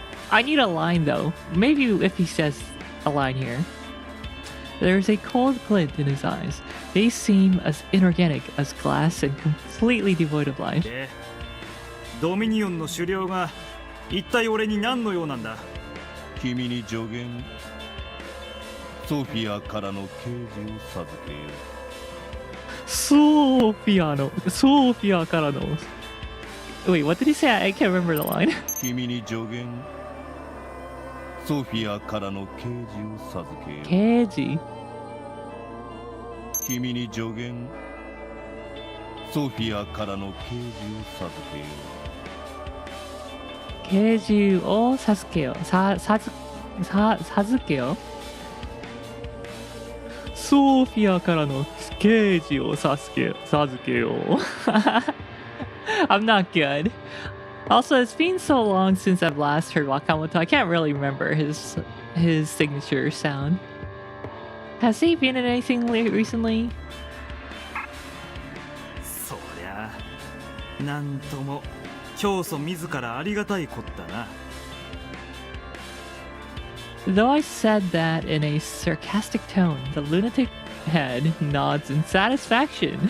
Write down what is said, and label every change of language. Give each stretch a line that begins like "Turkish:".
English: I need a line though. Maybe if he says a line here. There's a cold glint in his eyes. They seem as inorganic as glass and completely devoid of life.
Japanese: ドミニオンの狩猟が一体俺に何の用なんだ？君に助言ソフィアからの啓示を授けよう。ソフィアからの
English: Wait, what did he say? I can't remember the line.
Japanese: 君に助言ソフィアからの啓示を授けよう。啓示君に助言ソフィアからの啓示を授けよう。啓示を授けよう。授けよう。ソフィアからの啓示を授けよう。
English: I'm not good. Also, it's been so long since I've last heard Wakamoto. I can't really remember his signature sound. Has he been in anything recently?
Japanese: そりゃなんとも教祖自らありがたいことだな。
English: Though I said that in a sarcastic tone, the lunatic head nods in satisfaction.